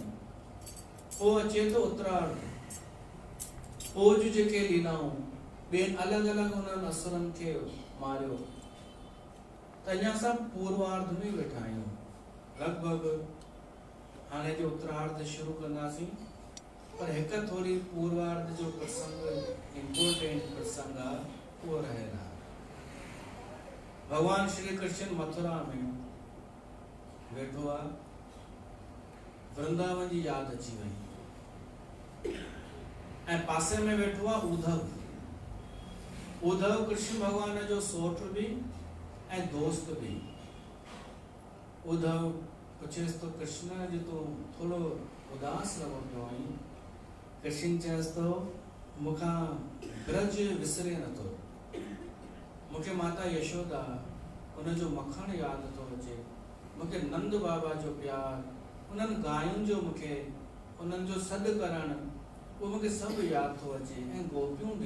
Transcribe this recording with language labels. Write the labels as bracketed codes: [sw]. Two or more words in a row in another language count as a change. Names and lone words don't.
[sd] पोइ अचे थो उत्तरार्ध, पोइ जूं जेके लीलाऊं ॿियनि अलॻि अलॻि हुननि असुरनि खे मारियो। त अञा असां पूर्वार्ध में वेठा आहियूं। लॻभॻि हाणे जो उत्तरार्ध शुरू कंदासीं, पर हिकु थोरी पूर्वार्ध जो प्रसंग इम्पोर्टेंट प्रसंग आहे, उहो रहियल आहे। भगवान श्री कृष्ण मथुरा में वेठो आहे, वृंदावन जी यादि अची वई ऐं पासे में वेठो आहे उद्धव। उद्धव कृष्ण भगवान जो सोठ भी ऐं दोस्त भी। उद्धव पुछेसि तो कृष्ण जो तो थोड़ो उदास लॻो पियो आहीं। कृष्ण चएसि तो मूंखां ब्रज विसरे नथो, मूंखे माता यशोदा उनजो मखण यादि थो अचे, मूंखे नंद बाबा जो प्यार, उन्हनि गायुनि जो मूंखे उन्हनि जो सॾु करणु उहो मूंखे सभु यादि थो अचे ऐं गोपियूं बि।